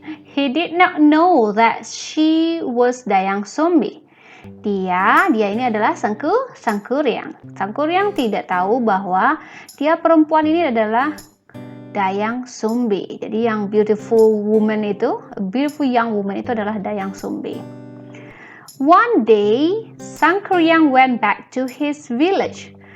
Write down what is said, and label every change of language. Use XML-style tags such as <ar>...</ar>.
<en>He did not know that she was Dayang Sumbi.</en> <id>Dia ini adalah Sangkuriang. Sangkuriang tidak tahu bahwa dia perempuan ini adalah Dayang Sumbi. Jadi yang</id> <en>beautiful young woman</en> <id>itu adalah Dayang Sumbi.</id> <en>One day, Sangkuriang went back to his village.</en>